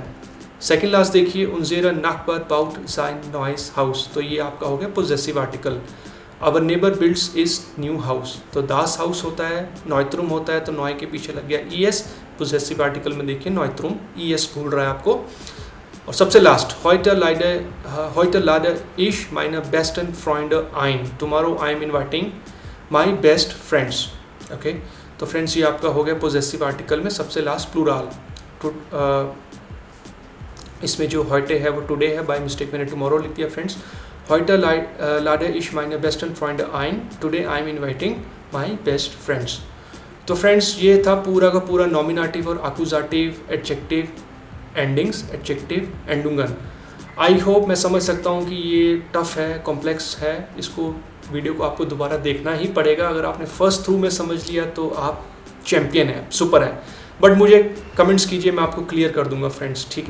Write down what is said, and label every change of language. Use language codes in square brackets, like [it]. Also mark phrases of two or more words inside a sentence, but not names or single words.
[en] second last [hi] देखिए, [de] unser Nachbar baut sein neues Haus, [hi] तो ये आपका हो गया [en] possessive article. our neighbour builds his new house, [hi] तो [de] das Haus [hi] होता है, नॉयत्रुम होता है, तो नॉय के पीछे लग गया ई एस, [en] possessive article [hi] में देखिए नॉयत्रुम, ई एस भूल रहा है आपको। और सबसे लास्ट, [de] heute lade ich meine besten Freunde ein, [en] tomorrow I am inviting my best friends। [hi] ओके, तो फ्रेंड्स ये आपका हो गया [en] possessive article [hi] में सबसे लास्ट प्लूरल। इसमें जो heute है वो टुडे है, [en] by mistake [hi] मैंने टुमारो लिख दिया। फ्रेंड्स, [de] heute lade ich meine besten Freunde ein, [en] today I am inviting my best friends। [hi] तो फ्रेंड्स ये था पूरा का पूरा नॉमिनेटिव और अकुजाटिव, [en] adjective, endings, adjective, [hi] एंडुंगन। [en] I hope [hi] मैं समझ सकता हूँ कि ये टफ है, कॉम्प्लेक्स है, इसको वीडियो को आपको दोबारा देखना ही पड़ेगा। अगर आपने [en] first through [hi] में समझ लिया तो आप चैम्पियन है, सुपर है, बट मुझे कमेंट्स कीजिए, मैं आपको क्लियर कर दूंगा फ्रेंड्स, ठीक है।